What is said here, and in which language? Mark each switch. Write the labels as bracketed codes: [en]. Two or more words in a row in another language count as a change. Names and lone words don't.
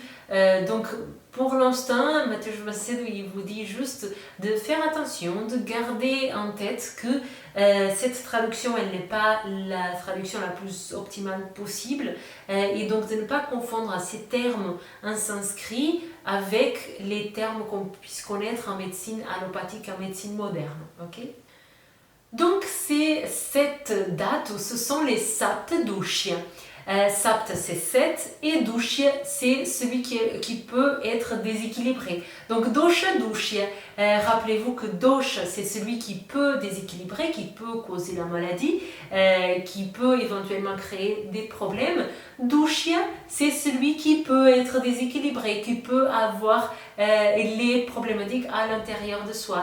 [fr] Donc pour l'instant, Mateusz Macedo il vous dit juste de faire attention, de garder en tête que cette traduction, elle n'est pas la traduction la plus optimale possible, et donc de ne pas confondre ces termes en sanskrit avec les termes qu'on puisse connaître en médecine allopathique, en médecine moderne. Okay. Donc c'est 7 dhatu, ce sont les [sa] sapta doshya. [fr] Sapta c'est 7 et doshya c'est celui qui peut être déséquilibré. Donc [sa] dosha doshya, [fr] rappelez-vous que dosha c'est celui qui peut déséquilibrer, qui peut causer la maladie, qui peut éventuellement créer des problèmes. Doshya c'est celui qui peut être déséquilibré, qui peut avoir les problématiques à l'intérieur de soi.